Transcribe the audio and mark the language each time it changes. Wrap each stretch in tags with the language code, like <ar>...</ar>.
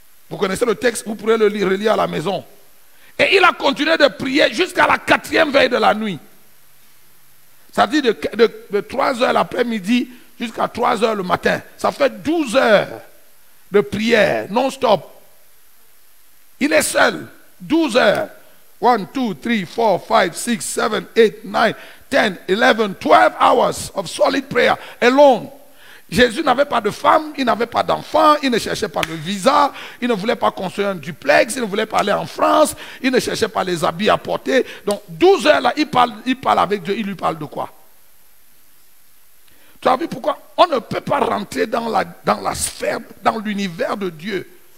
<fr>Vous connaissez le texte, vous pourrez le relire à la maison. Et il a continué de prier jusqu'à la 4e veille de la nuit. C'est-à-dire de 3 heures l'après-midi jusqu'à 3 heures le matin. Ça fait 12 heures de prière non-stop. Il est seul. 12 heures.</fr> <en>1, 2, 3, 4, 5, 6, 7, 8, 9, 10, 11, 12 hours of solid prayer alone.</en> <fr>Jésus n'avait pas de femme, il n'avait pas d'enfant, il ne cherchait pas le visa, il ne voulait pas construire un duplex, il ne voulait pas aller en France, il ne cherchait pas les habits à porter. Donc 12 heures là, il parle avec Dieu, il lui parle de quoi? Tu as vu pourquoi on ne peut pas rentrer dans la sphère, dans l'univers de Dieu?</fr>